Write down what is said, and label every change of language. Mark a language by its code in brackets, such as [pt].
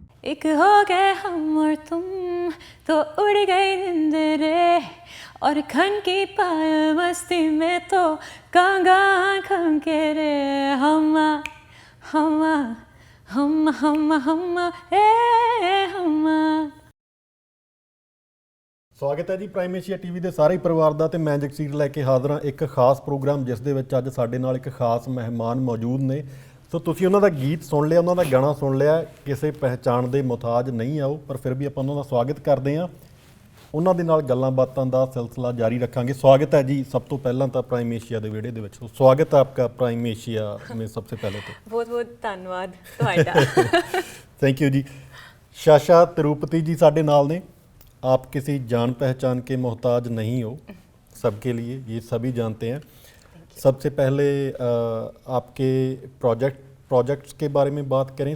[hi] एक हो गए हम और तुम तो उड़ गई नींद रे और खन की पायल मस्ती में तो कांगा खम के रे हम्मा हम्मा हम्मा हम्मा हम्मा हम्मा। [pa] ਸਵਾਗਤ ਹੈ ਜੀ ਪ੍ਰਾਈਮ ਏਸ਼ੀਆ ਟੀਵੀ ਦੇ ਸਾਰੇ ਪਰਿਵਾਰ ਦਾ ਤੇ ਮੈਂ ਜਗਸੀਰ ਲੈ ਕੇ ਹਾਜ਼ਰ ਹਾਂ ਇੱਕ ਖਾਸ ਪ੍ਰੋਗਰਾਮ ਜਿਸ ਦੇ ਵਿੱਚ ਅੱਜ ਸਾਡੇ ਨਾਲ ਇੱਕ ਖਾਸ ਮਹਿਮਾਨ ਮੌਜੂਦ ਨੇ। ਸੋ ਤੁਸੀਂ ਉਹਨਾਂ ਦਾ ਗੀਤ ਸੁਣ ਲਿਆ, ਉਹਨਾਂ ਦਾ ਗਾਣਾ ਸੁਣ ਲਿਆ, ਕਿਸੇ ਪਹਿਚਾਣ ਦੇ ਮੁਹਤਾਜ ਨਹੀਂ ਆਓ, ਪਰ ਫਿਰ ਵੀ ਆਪਾਂ ਉਹਨਾਂ ਦਾ ਸਵਾਗਤ ਕਰਦੇ ਹਾਂ। ਉਹਨਾਂ ਦੇ ਨਾਲ ਗੱਲਾਂ ਬਾਤਾਂ ਦਾ ਸਿਲਸਿਲਾ ਜਾਰੀ ਰੱਖਾਂਗੇ। ਸਵਾਗਤ ਹੈ ਜੀ ਸਭ ਤੋਂ ਪਹਿਲਾਂ ਤਾਂ ਪ੍ਰਾਈਮ ਏਸ਼ੀਆ ਦੇ ਵਿਹੜੇ ਦੇ ਵਿੱਚ। [hi] ਸਵਾਗਤ ਹੈ ਆਪਕਾ ਪ੍ਰਾਈਮ ਏਸ਼ੀਆ में सबसे पहले तो बहुत बहुत [pa] ਧੰਨਵਾਦ ਤੁਹਾਡਾ। [en] Thank you जी। [hi] Sasha Tirupati जी [pa] साडे नाल ने। [hi] आप किसी जान पहचान के मोहताज नहीं हो, सबके लिए ये सभी जानते हैं। सबसे पहले आपके प्रोजेक्ट्स के बारे में बात करें।